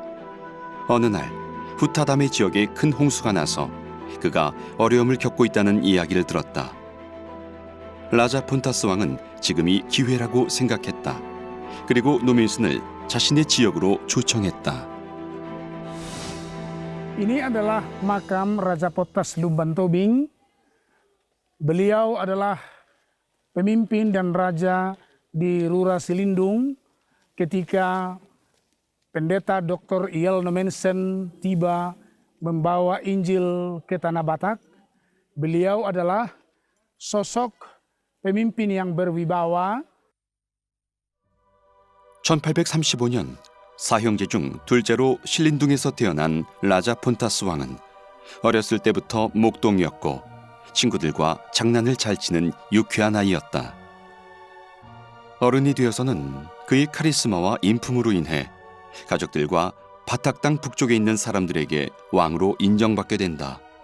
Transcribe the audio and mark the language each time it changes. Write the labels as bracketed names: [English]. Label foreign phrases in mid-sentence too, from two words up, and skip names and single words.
[Korean] 어느 날 후타담의 지역에 큰 홍수가 나서 그가 어려움을 겪고 있다는 이야기를 들었다. 라자 폰타스 왕은 지금이 기회라고 생각했다. 그리고 노맨슨을 자신의 지역으로 초청했다. [Indonesian] Ini adalah makam Raja Pontas Lumban Tobing. Beliau adalah pemimpin dan raja di Rura Silindung ketika pendeta Dr. Iel Nomensen tiba membawa Injil ke Tanah Batak. Beliau adalah sosok pemimpin yang berwibawa. [Korean] 1835년 사형제 중 둘째로 신림동에서 태어난 라자 폰타스 왕은 어렸을 때부터 목동이었고 친구들과 장난을 잘 치는 유쾌한 아이였다. 어른이 되어서는 그의 카리스마와 인품으로 인해 가족들과 바탁 땅 북쪽에 있는 사람들에게 왕으로 인정받게 된다.